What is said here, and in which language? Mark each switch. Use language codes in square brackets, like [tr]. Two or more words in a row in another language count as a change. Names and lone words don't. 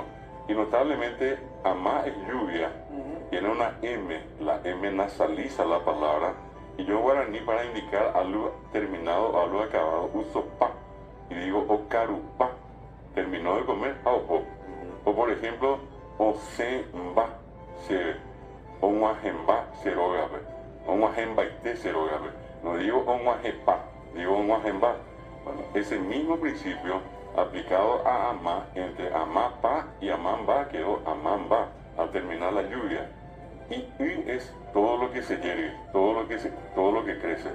[es] Y notablemente, amá es lluvia. Tiene una M, la M nasaliza la palabra. Y yo en guaraní para indicar algo terminado o algo acabado uso pa. Y digo ocarupá. Terminó de comer, aopo. O por ejemplo, [gn] osemba, se onguajemba, serogabe. Onguajembaite, serogabe. [es] No digo onguajepa, digo onguajemba. Bueno, ese mismo principio aplicado a amá, entre amapa y amamba, quedó amamba al terminar la lluvia. Y es todo lo que se hierve, todo lo que crece.